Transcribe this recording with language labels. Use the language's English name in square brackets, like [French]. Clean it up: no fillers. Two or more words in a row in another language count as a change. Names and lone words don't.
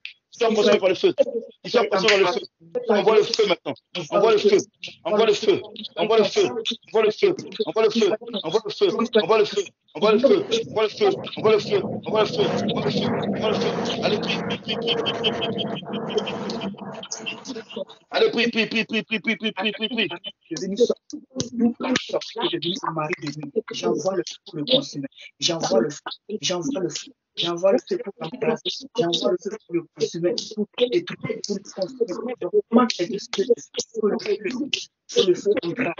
[French] Sois consumé par le feu. Qu'ils soient consumés par le feu. Envoie le feu maintenant. Envoie le feu. Envoie le feu. Envoie le feu. Envoie le feu. Envoie le feu. Envoie le feu. Envoie le feu. Envoie le feu. Envoie le feu. Envoie le feu. Envoie le feu. Envoie le feu. Envoie le feu. Allez, prie, prie, prie, prie, prie, prie, prie, prie, prie. Allez, prie, prie, prie, prie, prie, prie, prie, prie, prie, prie. J'envoie le feu pour le consumer. J'envoie le feu. J'envoie le feu. J'envoie le feu pour l'embrasser. J'envoie le feu pour le consumer. Pour détruire, pour le consumer. Pour le feu l'embrasser.